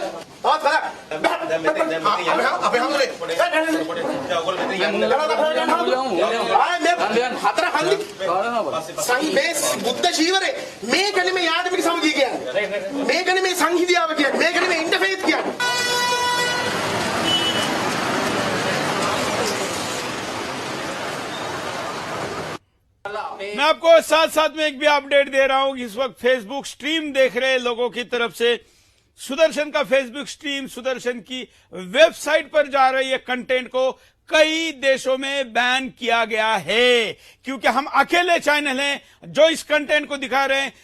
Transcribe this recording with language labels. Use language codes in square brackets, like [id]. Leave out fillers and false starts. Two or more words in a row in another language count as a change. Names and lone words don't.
[si] තවත් කලක්. අපේ හාමුදුරනේ හතර හන්දි සංඝේ බුද්ධ ජීවරේ මේකනේ මේ ආගමික සමගිය කියන්නේ. මේකනේ මේ සංහිදියාව කියන්නේ. මේකනේ මේ ඉන්ටර්ෆේස් කියන්නේ. [hi] मैं आपको साथ साथ में एक भी अपडेट दे रहा हूं कि इस वक्त [en] Facebook stream [hi] देख रहे लोगों की तरफ से सुदर्शन का [en] Facebook stream [hi] सुदर्शन की वेबसाइट पर जा रही है कंटेंट को कई देशों में बैन किया गया है, क्योंकि हम अकेले चैनल हैं जो इस कंटेंट को दिखा रहे हैं।